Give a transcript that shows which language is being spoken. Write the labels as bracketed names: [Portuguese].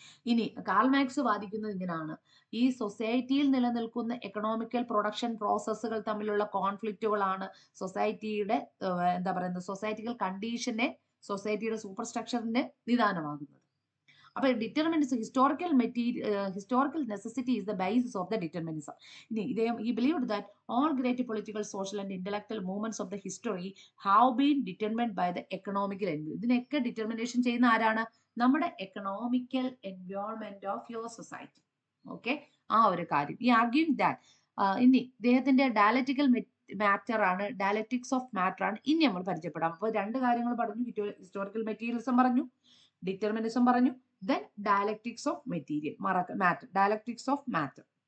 [Malayalam] ഇനി Karl Marx വാദിക്കുന്നത് ഇങ്ങനെയാണ്, ഈ സൊസൈറ്റിയിൽ നിലനിൽക്കുന്ന എക്കണോമിക്കൽ പ്രൊഡക്ഷൻ പ്രോസസ്സുകൾ തമ്മിലുള്ള കോൺഫ്ലിക്റ്റുകളാണ് സൊസൈറ്റിയുടെ സൊസൈറ്റിക്കൽ കണ്ടീഷനെ, സൊസൈറ്റിയുടെ സൂപ്പർ സ്ട്രക്ചറിന്റെ നിദാനമാകുന്നത്. [English] അപ്പൊ determinism, historical necessity is the basis of the determinism. [Malayalam] ഇനി [English] he believed that all great political, social and intellectual movements of the history have been determined by the economical environment. [Malayalam] ഇതിനൊക്കെ determination ചെയ്യുന്ന ആരാണ്? നമ്മുടെ economical environment of your society. Okay, ആ ഒരു കാര്യം. ഈ arguing that ഇനി ഇദ്ദേഹത്തിന്റെ ഡയലക്റ്റിക്കൽ മാറ്റർ ആണ്, ഡയലക്റ്റിക്സ് ഓഫ് മാറ്റർ ആണ് ഇനി നമ്മൾ പരിചയപ്പെടാം. അപ്പോൾ രണ്ട് കാര്യങ്ങൾ പറഞ്ഞു, ഹിസ്റ്റോറിക്കൽ മെറ്റീരിയലിസം പറഞ്ഞു, ഡിറ്റർമിനിസം പറഞ്ഞു, [English] then dialectics of material, matter, dialectics of matter.